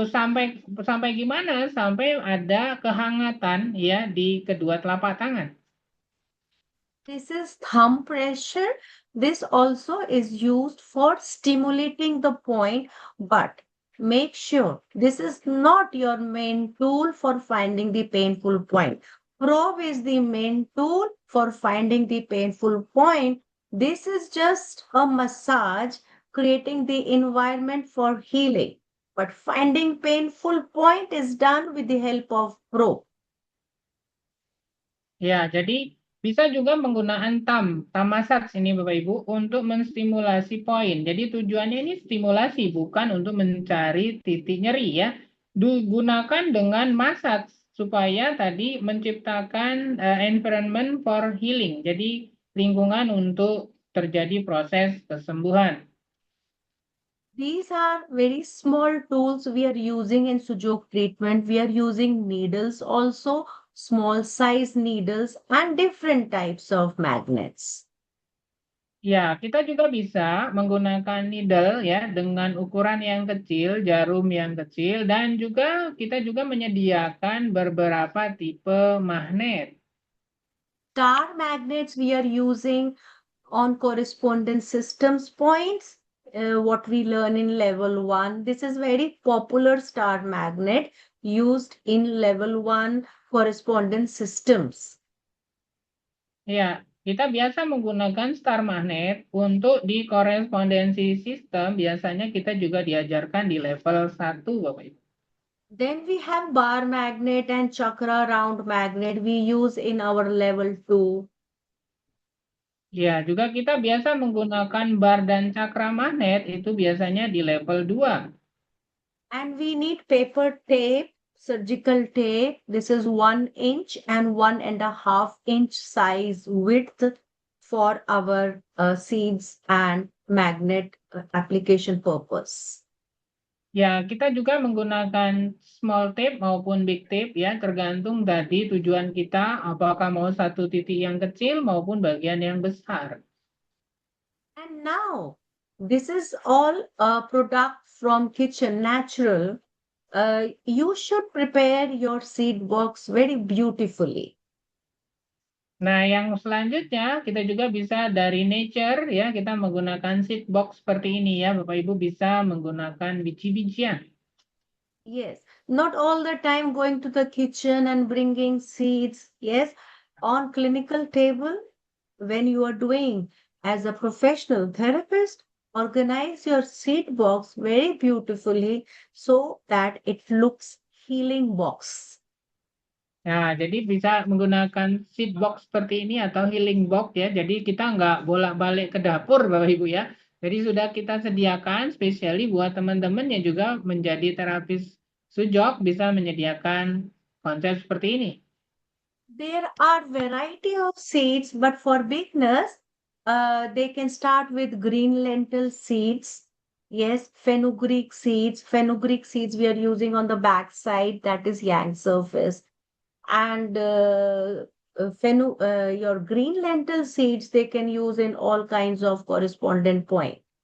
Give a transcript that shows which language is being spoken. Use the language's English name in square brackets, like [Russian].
[Indonesian] Sampai gimana? Sampai ada kehangatan ya di kedua telapak tangan. [English] This is thumb pressure. This also is used for stimulating the point, but make sure this is not your main tool for finding the painful point. Probe is the main tool for finding the painful point. This is just a massage, creating the environment for healing. But finding painful point is done with the help of probe. [Indonesian] Ya, jadi bisa juga penggunaan thumb massage ini Bapak Ibu untuk menstimulasi poin. Jadi tujuannya ini stimulasi bukan untuk mencari titik nyeri ya. Digunakan dengan massage supaya tadi menciptakan [English] environment for healing. [Indonesian] Jadi lingkungan untuk terjadi proses kesembuhan. [English] These are very small tools we are using in Sujok treatment. We are using needles also, small size needles and different types of magnets. [Indonesian] Ya, kita juga bisa menggunakan needle ya dengan ukuran yang kecil, jarum yang kecil, dan juga kita juga menyediakan beberapa tipe magnet. [English] Star magnets we are using on correspondence systems points, what we learn in level 1. This is very popular star magnet used in level 1 correspondence systems. [Indonesian] Ya, kita biasa menggunakan star magnet untuk di korespondensi sistem, biasanya kita juga diajarkan di level 1, Bapak Ibu. [English] Then we have bar magnet and chakra round magnet we use in our level 2. [Indonesian] Ya, juga kita biasa menggunakan bar dan cakra magnet itu biasanya di level 2. [English] And we need paper tape, surgical tape. This is 1 inch and 1.5 inch size width for our seeds and magnet application purpose. [Indonesian] Ya, kita juga menggunakan [English] small tape [Indonesian] maupun [English] big tape [Indonesian] ya, tergantung dari tujuan kita apakah mau satu titik yang kecil maupun bagian yang besar. [English] And now, this is all a product from kitchen, natural. You should prepare your seed box very beautifully. [Indonesian] Nah, yang selanjutnya kita juga bisa dari nature ya, kita menggunakan seed box seperti ini ya, Bapak Ibu bisa menggunakan biji-bijian. [English] Yes, not all the time going to the kitchen and bringing seeds. Yes, on clinical table, when you are doing as a professional therapist, organize your seed box very beautifully so that it looks healing box. [Indonesian] Nah, jadi bisa menggunakan seed box seperti ini atau healing box ya. Jadi kita nggak bolak-balik ke dapur Bapak Ibu ya. Jadi sudah kita sediakan spesiali buat teman-teman yang juga menjadi terapis sujok bisa menyediakan konsep seperti ini. [English] There are variety of seeds, but for beginners, they can start with green lentil seeds. Yes, fenugreek seeds. Fenugreek seeds we are using on the back side, that is yang surface. And your green lentil seeds, they can use in all kinds of correspondent point.